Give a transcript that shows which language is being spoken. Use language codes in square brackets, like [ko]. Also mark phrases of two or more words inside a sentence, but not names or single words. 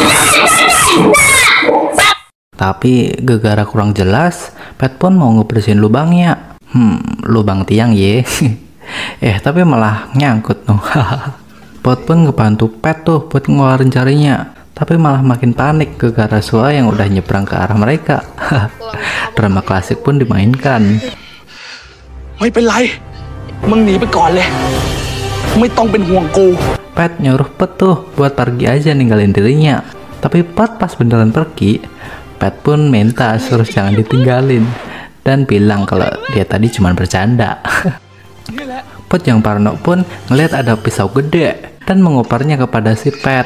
[id] Tapi gara-gara kurang jelas, Pet pun mau ngebersihin lubangnya. Lubang tiang ye. Tapi malah nyangkut tuh. Pot pun ngebantu Pet tuh buat ngeluarin jarinya. Tapi malah makin panik gara-gara Sua yang udah nyebrang ke arah mereka. Drama klasik pun dimainkan. [th] ไม่เป็นไร มึงหนีไปก่อนเลย ไม่ต้องเป็นห่วงกู [id] Pet nyuruh Pet tuh buat pergi aja ninggalin dirinya. Tapi Pet pas beneran pergi, Pet pun minta suruh jangan ditinggalin dan bilang kalau dia tadi cuma bercanda. Pet yang parno pun ngeliat ada pisau gede dan mengoparnya kepada si Pet.